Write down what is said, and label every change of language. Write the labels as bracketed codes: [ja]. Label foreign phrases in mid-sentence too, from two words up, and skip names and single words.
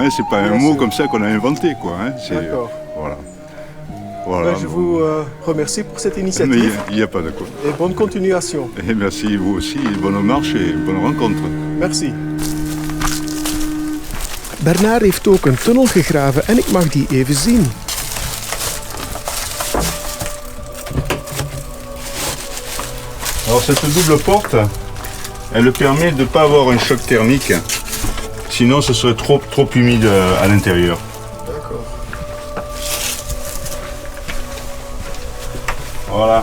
[fr] Hein, c'est pas un mot comme ça qu'on a inventé, quoi. Hein, D'accord. Voilà. Voilà. Je vous remercie pour cette initiative. Mais il n'y a pas de quoi. Et bonne continuation. Et merci vous aussi, bonne marche et bonne rencontre. Merci. [nl] Bernard heeft ook een tunnel gegraven en ik mag die even zien. [fr] Alors cette double porte, elle permet de ne pas avoir un choc thermique, sinon ce serait trop humide à l'intérieur. D'accord. Voilà.